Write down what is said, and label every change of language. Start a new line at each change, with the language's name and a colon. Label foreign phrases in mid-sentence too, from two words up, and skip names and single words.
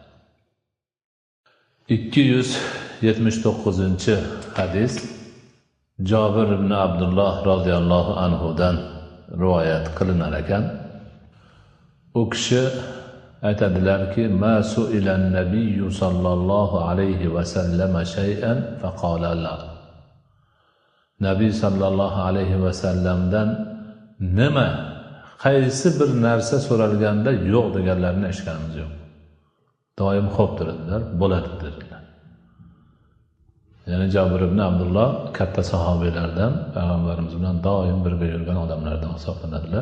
Uzbek: 279 hadis Jabir ibn Abdullah radhiyallohu anhudan rivoyat qilinar ekan. U kishi aytadilarki,
Arabic: ما سئل النبي صلى الله عليه وسلم شيئا فقال لا.
Uzbek: Nabiy
Arabic: صلى الله عليه و
Uzbek: sallamdan nima, qaysi bir narsa so'ralganda yo'q deganlarini eshitganimiz yo'q. Doim xo'p dedilar, bo'ladi dedilar. Ya'ni Jabir ibn Abdullah katta sahobiylardan, payg'ambarimiz bilan doim birga yurgan odamlardan hisoblanadilar.